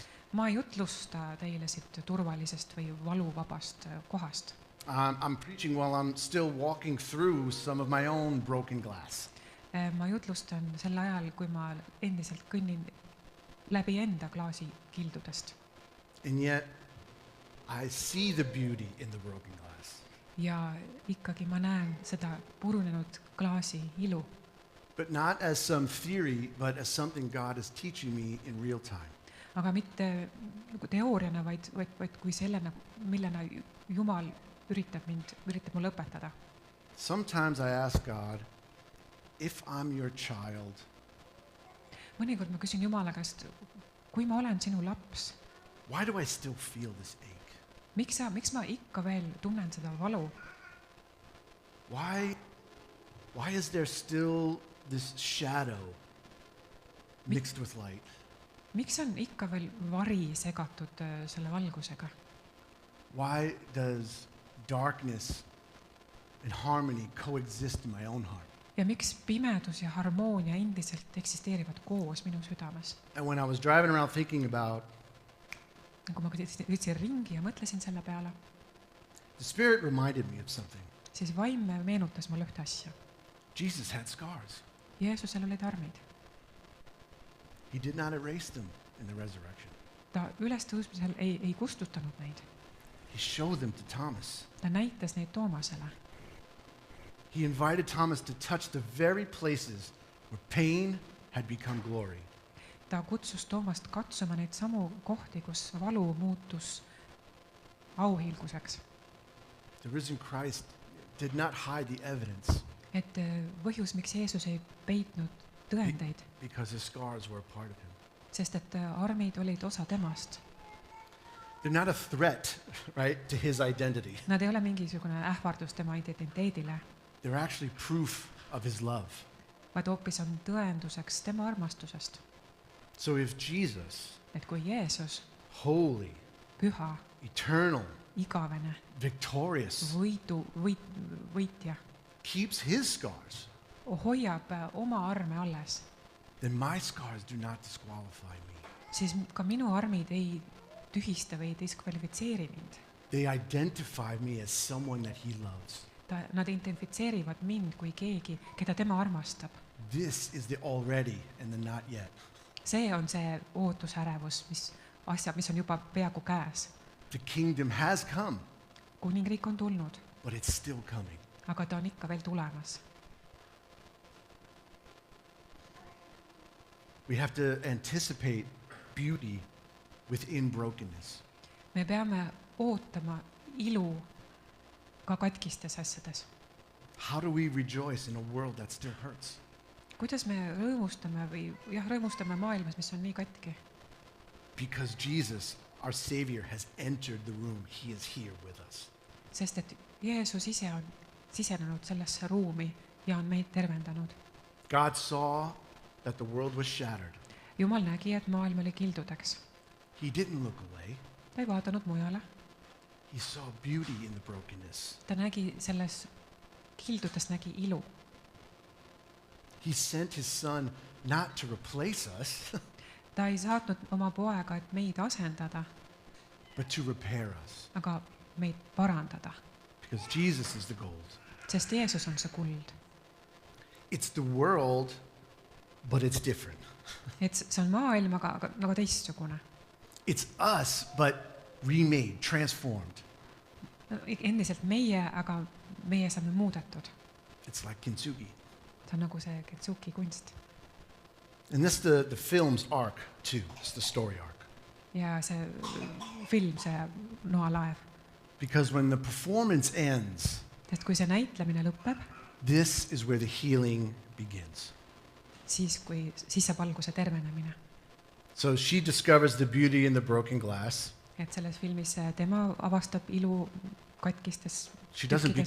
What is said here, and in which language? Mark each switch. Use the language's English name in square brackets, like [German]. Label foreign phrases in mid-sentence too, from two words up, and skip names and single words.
[Estonian] Ma ei jutlusta teile siit turvalisest või valuvabast kohast. [English] I'm preaching while I'm still walking through some of my own broken glass. [Estonian] Ma jutlustan sel ajal, kui ma endiselt kõnnin läbi enda klaasi kildudest. [English] And yet, I see the beauty in the broken glass. [Estonian] Ja ikkagi ma näen seda purunenud klaasi ilu. [English] But not as some theory, but as something God is teaching me in real time. [Estonian] Aga mitte teooriana, vaid kui sellena, millena Jumal üritab mulle õpetada. [English] Sometimes I ask God, if I'm your child, [Estonian] Mõnikord ma küsin Jumala käest, kui ma olen sinu laps, [English] why do I still feel this ache? [Estonian] miks ma ikka veel tunnen seda valu? [English] Why is there still this shadow mixed with light? [Estonian] Miks on ikka veel vari segatud selle valgusega? [English] Why does darkness and harmony coexist in my own heart? [Estonian] Ja miks pimedus ja harmoonia endiselt eksisteerivad koos minu südames? [English] And when I was driving around thinking about, [Estonian] Kui ma ütlesin ringi ja mõtlesin selle peale, [English] the Spirit reminded me of something. [Estonian] siis vaim meenutas mulle ühte asja. [English] Jesus had scars. [Estonian] Jeesusel olid armid. [English] He did not erase them in the resurrection. [Estonian] Ta ülestõusmisel ei kustutanud neid. [English] He showed them to Thomas. [Estonian] Ta näitas neid Toomasele. [English] He invited Thomas to touch the very places where pain had become glory. [Estonian] Ta kutsus Toomast katsuma neid samu kohti, kus valu muutus auhiilguseks. [English] The risen Christ did not hide the evidence [Estonian] Et põhjus, miks Jeesus ei peitnud tõendeid, [English] because his scars were a part of him. [Estonian] sest et armid olid osa temast. [English] They're not a threat, right, to his identity. [Estonian] Nad ei ole mingisugune ähvardus tema identiteedile. [English] they're actually proof of his love. [Estonian] vaid hoopis on tõenduseks tema armastusest. [English] So if Jesus, [Estonian] Et kui Jeesus, [English] holy, [Estonian] püha, [English] eternal, [Estonian] igavene, [English] victorious, [Estonian] võitja, [English] keeps his scars, [Estonian] hoiab oma arme alles, [English] then my scars do not disqualify me. [Estonian] siis ka minu armid ei tühista või ei diskvalifitseeri mind. [English] They identify me as someone that he loves. [Estonian] Nad identifitseerivad mind kui keegi, keda tema armastab. [English] This is the already and the not yet. [Estonian] See on see ootusärevus, mis on juba peaaegu käes. [English] The kingdom has come, [Estonian] Kuningriik on tulnud, [English] but it's still coming. [Estonian] aga ta on ikka veel tulemas. [English] We have to anticipate beauty within brokenness. [Estonian] Me peame ootama ilu ka katkistes asjades. [English] How do we rejoice in a world that still hurts? [Estonian] Kuidas me rõõmustame maailmas, mis on nii katki? [English] Because Jesus, our Savior, has entered the room. He is here with us. [Estonian] Sest et Jeesus ise on sisenenud sellesse ruumi ja on meid tervendanud. [English] God saw that the world was shattered. [Estonian] Jumal nägi, et maailm oli kildudeks. [English] He didn't look away. [Estonian] Ta ei vaadanud mujale. [English] He saw beauty in the brokenness. [Estonian] Ta nägi selles kildudes nägi ilu. [English] He sent his son not to replace us, [Estonian] Ta ei saatnud oma poega, et meid asendada, [English] but to repair us. [Estonian] aga meid parandada. [English] Because Jesus is the gold. [Estonian] Sest Jeesus on see kuld. [English] It's the world, but it's different. [Estonian] Et see on maailm, aga teistsugune. [English] It's us, but remade, transformed. [Estonian] Endiselt meie, aga meie saame muudetud. [English] It's like kintsugi. [Estonian] Ta on nagu see Kintsugi kunst. [English] And this is the film's arc, too. It's the story arc. [Estonian] Ja see film, see Noalaev. [English] Because when the performance ends, [Estonian] Sest kui see näitlemine lõpeb, [English] this is where the healing begins. [Estonian] siis saab alguse tervenemine. [English] So she discovers the beauty in the broken glass. [Estonian] Et selles filmis tema avastab ilu katkistes [English] She doesn't [Estonian] tükkides.